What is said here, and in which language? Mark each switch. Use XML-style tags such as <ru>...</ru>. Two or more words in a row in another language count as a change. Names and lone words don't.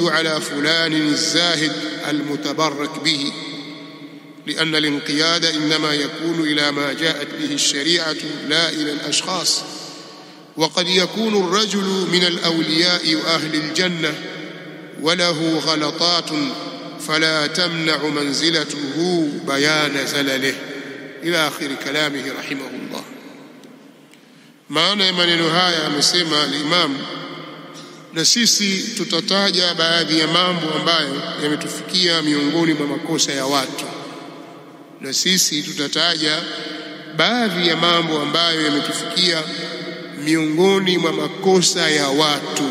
<ar>على فلان الزاهد المتبرك به لأن الانقياد إنما يكون إلى ما جاءت به الشريعة لا إلى الأشخاص وقد يكون الرجل من الأولياء وأهل الجنة وله غلطات فلا تمنع منزلته بيان زلله إلى آخر كلامه رحمه الله.</ar> <sw>maana ya maneno haya amesema al-Imam, na sisi tutataja baadhi ya mambo ambayo yametufikia miongoni mwa makosa ya watu, na sisi tutataja baadhi ya mambo ambayo yametufikia miongoni mwa makosa ya watu,</sw>